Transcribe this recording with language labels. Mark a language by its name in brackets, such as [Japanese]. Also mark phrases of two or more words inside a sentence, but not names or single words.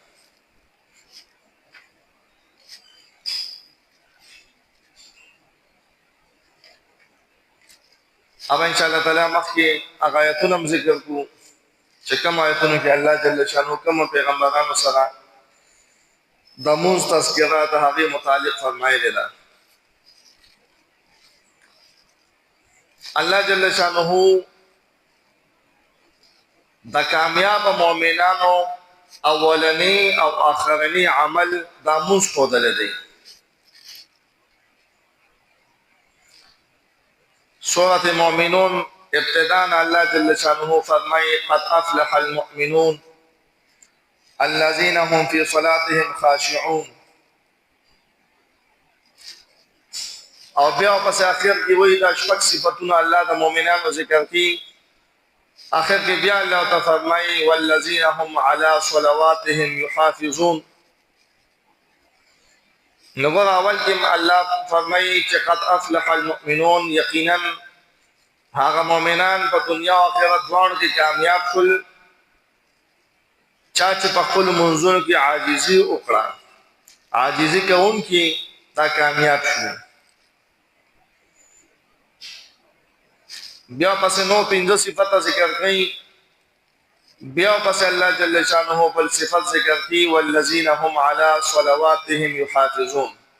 [Pashto] اب [Arabic] ان شاء الله تعالی [Pashto] مخکې هغه آیتونه هم ذکر کوو چې کوم آیتونو کې الله [Arabic] جل شانه [Pashto] کوم پیغمبرانو سره د مونځ تذکره د هغې متعلق فرمایلې ده. الله جل شانه د کامیاب مؤمنانو اولنی او آخرنی عمل دا مونځ ښودلی دی. [Arabic] سورة المؤمنون ابتداء الله جل شانه فرمائے: قد افلح المؤمنون الذين هم في صلاتهم خاشعون. [Pashto] او بیا پس آخر کی وہی دا شپږ صفتونه الله د مؤمنانو ذکر کی. آخر کې بیا الله تعالی فرمایي: [Arabic] والذین هم علی صلواتهم یحافظون. [Pashto] نګور اول کې الله فرمایي چې [Arabic] قد افلح المؤمنون، [Pashto] یقینا هغه مؤمنان په دنیا او آخرت دواړو کې کامیاب شول چا چې په خپل منځونو کې عاجزي وکړه. عاجزي کوونکي دا کامیاب شول. بیا پس نو پنځه صفات ذکر کړي بیا پس الله [Arabic] جل شانه [Pashto] بل صفت ذکر کی [Arabic] والذین هم علی صلواتهم یحافظون.